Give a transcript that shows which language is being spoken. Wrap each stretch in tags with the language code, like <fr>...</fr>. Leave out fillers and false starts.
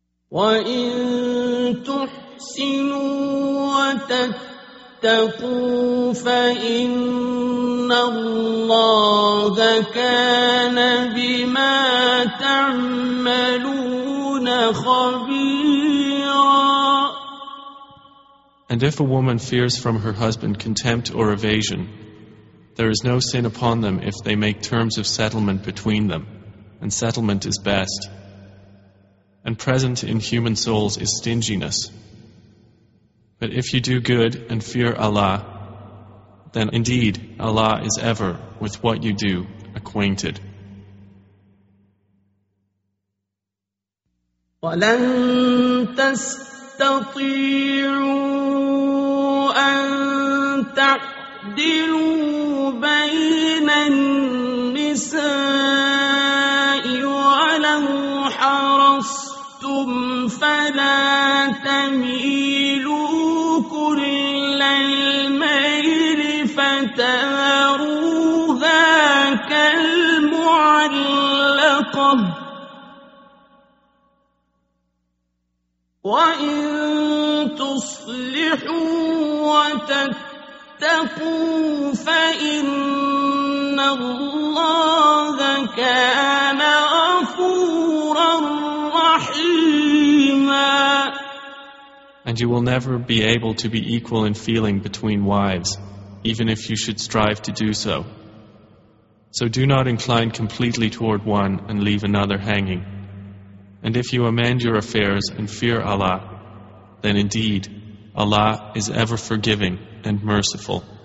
<ar>وإن تحسنوا وتتقوا فإن الله كان بما تعملون خبيرا.</ar> <en>And if a woman fears from her husband contempt or evasion, there is no sin upon them if they make terms of settlement between them, and settlement is best. And present in human souls is stinginess. But if you do good and fear Allah, then indeed Allah is ever with what you do acquainted.</en> <ar>وَلَن تَسْتَطِيعُوا أَن تَعْدِلُوا بَيْنَ النِّسَاءِ وَلَوْ حَرَصْتُمْ فَلَا تَمِيلُوا كُلَّ الْمَيْلِ فتاروها كالمعلقة وإن تصلحوا وتتقوا فإن الله كان غفورا رحيما.</ar> <en>And you will never be able to be equal in feeling between wives, even if you should strive to do so. So do not incline completely toward one and leave another hanging. And if you amend your affairs and fear Allah, then indeed Allah is ever forgiving and merciful.</en>